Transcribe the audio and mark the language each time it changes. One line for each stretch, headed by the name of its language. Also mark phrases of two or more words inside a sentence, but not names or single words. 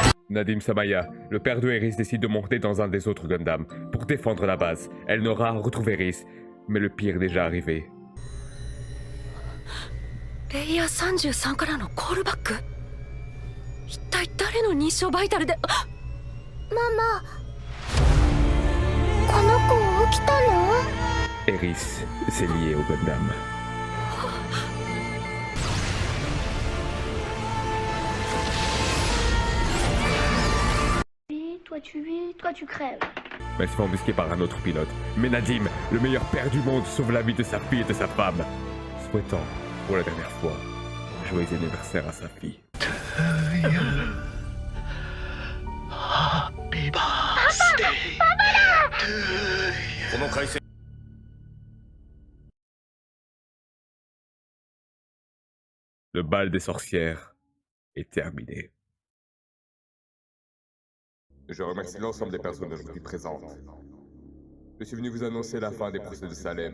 French: Nadim Samaya, le père de Eris décide de monter dans un des autres Gundam pour défendre la base. Elle n'aura retrouvé Eris, mais le pire est déjà arrivé.
Japanese: レイヤー33からのコールバック。一体誰の認証バイタルで。ママ、この子起きたの？
French: Eris, c'est lié au Gundam. Toi tu crèves. Elle se fait embusquer par un autre pilote. Mais Nadim, le meilleur père du monde, sauve la vie de sa fille et de sa femme, souhaitant, pour la dernière fois, joyeux anniversaire à sa fille.
English: Happy birthday to you.
French: Le bal des sorcières est terminé. Je remercie l'ensemble des personnes aujourd'hui présentes. Je suis venu vous annoncer la fin des procès de Salem.